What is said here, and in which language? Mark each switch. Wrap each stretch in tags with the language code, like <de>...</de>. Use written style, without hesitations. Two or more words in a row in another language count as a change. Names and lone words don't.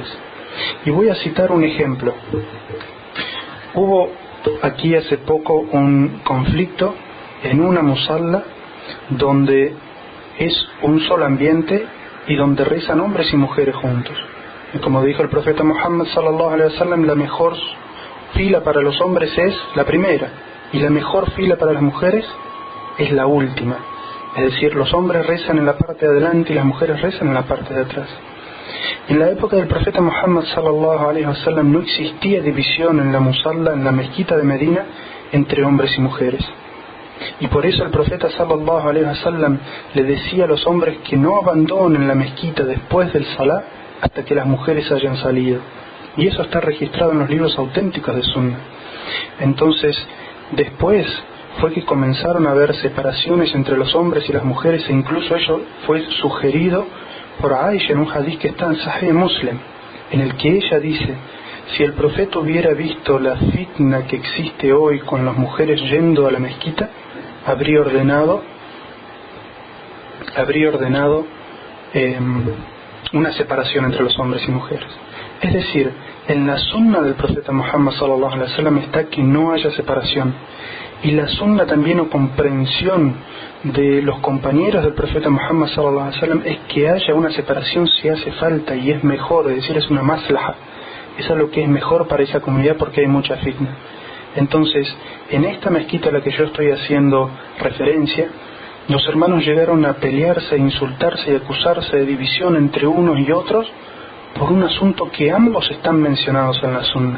<es>Y voy a citar un ejemplo. Hubo aquí hace poco un conflicto en una musalla donde es un solo ambiente y donde rezan hombres y mujeres juntos. Y como dijo el profeta Muhammad</es> <ar>صلى الله عليه وسلم,</ar> <es>la mejor fila para los hombres es la primera, y la mejor fila para las mujeres es la última. Es decir, los hombres rezan en la parte de adelante y las mujeres rezan en la parte de atrás. En la época del profeta Muhammad</es> <ar>صلى الله عليه وسلم</ar> <es>no existía división en la musalla, en la mezquita de Medina, entre hombres y mujeres. Y por eso el profeta</es> <ar>صلى الله عليه وسلم</ar> <es>le decía a los hombres que no abandonen la mezquita después del salah hasta que las mujeres hayan salido. Y eso está registrado en los libros auténticos de Sunna. Entonces, después fue que comenzaron a haber separaciones entre los hombres y las mujeres, e incluso ello fue sugerido por Aisha en un hadith que está en Sahih Muslim, en el que ella dice: si el profeta hubiera visto la fitna que existe hoy con las mujeres yendo a la mezquita, habría ordenado una separación entre los hombres y mujeres. Es decir, en la sunna del profeta Muhammad</es> <ar>صلى الله عليه وسلم</ar> <es>está que no haya separación. Y la sunna también o comprensión de los compañeros del profeta Muhammad</es> <ar>صلى الله عليه وسلم</ar> <es>es que haya una separación si hace falta y es mejor, es decir, es una maslaha. Es algo que es mejor para esa comunidad porque hay mucha fitna. Entonces, en esta mezquita a la que yo estoy haciendo referencia, los hermanos llegaron a pelearse, a insultarse y acusarse de división entre unos y otros por un asunto que ambos están mencionados en la sunna.</es>